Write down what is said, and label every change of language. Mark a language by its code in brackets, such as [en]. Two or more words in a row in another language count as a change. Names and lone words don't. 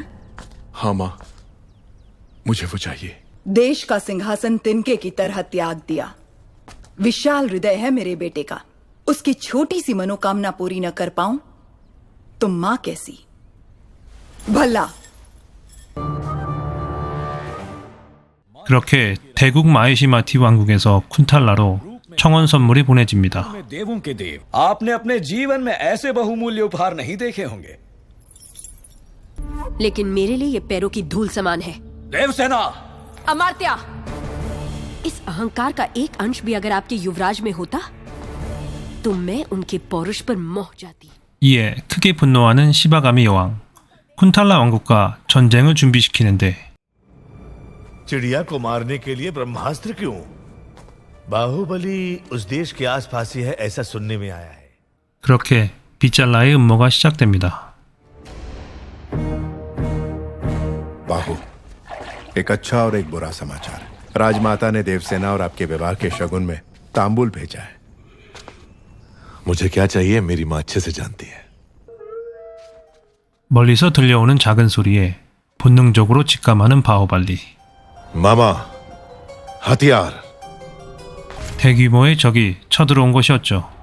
[hi] हाँ माँ, मुझे वो चाहिए। देश का सिंहासन तिनके की तरह त्याग दिया। विशाल हृदय है मेरे बेटे का, उसकी छोटी सी मनोकामना पूरी न कर पाऊं तो मां कैसी? भला [ko] 그렇게 대국 마히시마티 왕국에서 쿤탈라로 청원 선물이 보내집니다. [hi] देवों के देव, आपने अपने जीवन में ऐसे बहुमूल्य उपहार नहीं देखे होंगे। लेकिन मेरे लिए ये पैरों की धूल समान है। देवसेना, अमात्या, इस अहंकार का एक अंश भी अगर आपके युवराज में होता तो मैं उनके पौरुष पर मोह जाती। [ko] 이에 크게 분노하는 시바가미 여왕. 쿤탈라 왕국과 전쟁을 준비시키는데 [hi] चिड़िया को मारने के लिए ब्रह्मास्त्र क्यों? बाहुबली उस देश के आसपास ही है, ऐसा सुनने में आया है। [ko] 그렇게 빗잘라의 음모가 시작됩니다. [hi] बाहु, एक अच्छा और एक बुरा समाचार। राजमाता ने देवसेना और आपके विवाह के शगुन में तांबुल भेजा है। मुझे क्या चाहिए मेरी माँ अच्छे से जानती है। [ko] 멀리서 들려오는 작은 소리에 본능적으로 직감하는 바후발리. [hi] मामा, हथियार। [ko] 대규모의 적이 쳐들어온 것이었죠.